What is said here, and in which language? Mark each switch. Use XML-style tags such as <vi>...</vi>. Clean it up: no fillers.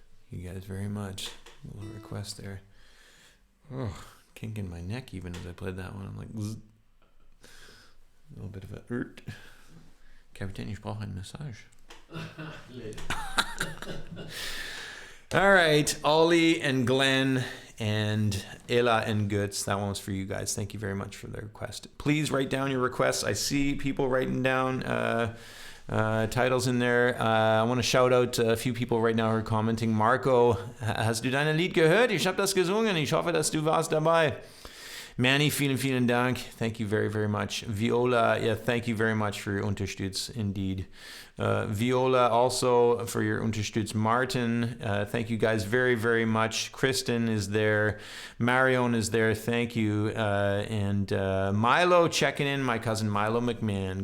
<en>You guys very much. A little request there. Oh, kinking my neck even as I played that one. I'm like, zzz. A little bit of a Kapitän,</en> <de>ich brauche eine Massage.</de> <en>All right, Ollie and Glenn and Ella and Götz. That one was for you guys. Thank you very much for the request. Please write down your requests. I see people writing down titles in there. I want to shout out a few people right now who are commenting.</en> <de>Marco, hast du dein Lied gehört? Ich habe das gesungen. Ich hoffe, dass du warst dabei. Manny, vielen Dank.</de> <en>Thank you very, very much. Viola, yeah, thank you very much for your Unterstütz, indeed. Viola, also for your Unterstütz. Martin, thank you guys very, very much. Kristen is there. Marion is there. Thank you. And Milo checking in, my cousin Milo McMahon.</en>